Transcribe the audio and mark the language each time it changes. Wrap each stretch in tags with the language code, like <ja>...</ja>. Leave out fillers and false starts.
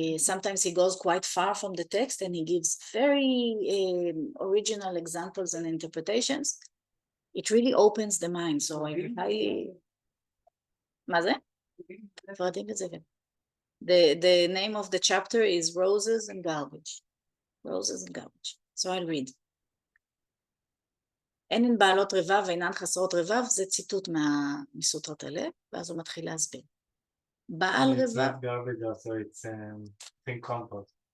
<en>sometimes he goes quite far from the text and he gives very original examples and interpretations. It really opens the mind. So I</en> <he>מה זה?</he> <en>The name of the chapter is Roses and Garbage. Roses and Garbage. So I'll read.</en> <he>אין הן בעלות רבב ואינן חסרות רבב, זה ציטוט מסוטרות הלב, ואז הוא מתחיל להסביר. בעל רבב...</he> <en>Garbage also, it's think compost.</en>